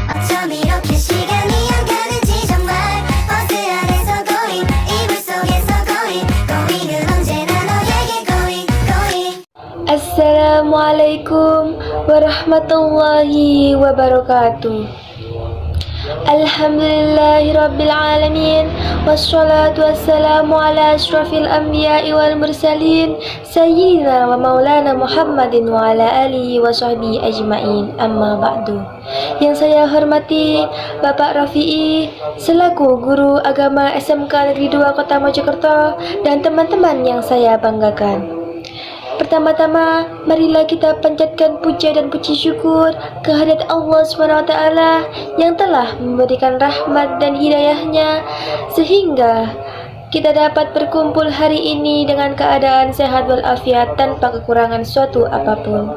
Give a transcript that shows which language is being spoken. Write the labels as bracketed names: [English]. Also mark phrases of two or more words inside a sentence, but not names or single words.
[Korean] 참 이렇게 시간이 안 가는지 정말 버스 안에서 going 이불 속에서 going 은 언제나 너에게 going [Arabic] السلام عليكم ورحمة الله وبركاته. الحمد لله رب العالمين والصلاة والسلام على أشرف الأنبياء والمرسلين سيدنا ومولانا محمد وعلى آله وصحبه أجمعين، أما بعد. [Indonesian] Yang saya hormati Bapak Rafi'i selaku guru agama SMK Negeri 2 Kota Mojokerto dan teman-teman yang saya banggakan. Pertama-tama, marilah kita panjatkan puja dan puji syukur kehadirat Allah SWT yang telah memberikan rahmat dan hidayahnya sehingga kita dapat berkumpul hari ini dengan keadaan sehat walafiat tanpa kekurangan suatu apapun.